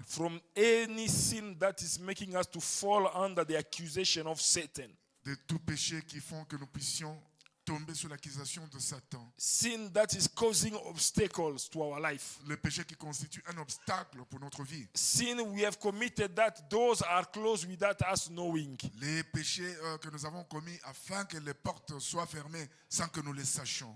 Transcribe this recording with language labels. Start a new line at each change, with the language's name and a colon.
English: from any sin that is making us to fall under the accusation of Satan.
French: de tout péché qui font que nous puissions tomber sous l'accusation de Satan.
English: Sin that is causing obstacles to our life.
French: Le péché qui constitue un obstacle pour notre vie.
English: Sin we have committed that doors are closed without us knowing.
French: Les péchés que nous avons commis afin que les portes soient fermées sans que nous les sachions.